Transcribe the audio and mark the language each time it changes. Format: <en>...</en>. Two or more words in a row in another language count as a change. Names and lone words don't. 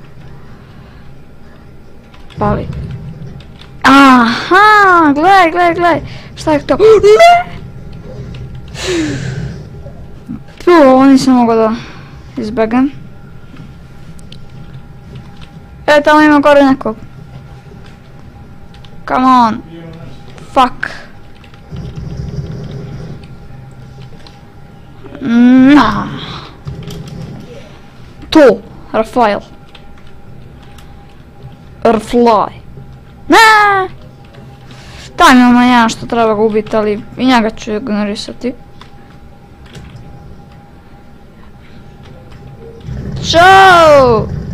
<sr>Pali. Aha, gledaj. Šta je to? Ne! Ovo nisam mogao da izbegam. Tamo ima gore nekog.</sr> <en>Come on. Fuck. Nah.</en> <sr>To. Rafael. Airfly. Nah. Tam imamo jedan što treba ga ubiti, ali i njega ću ignorisati. Ćao!</sr>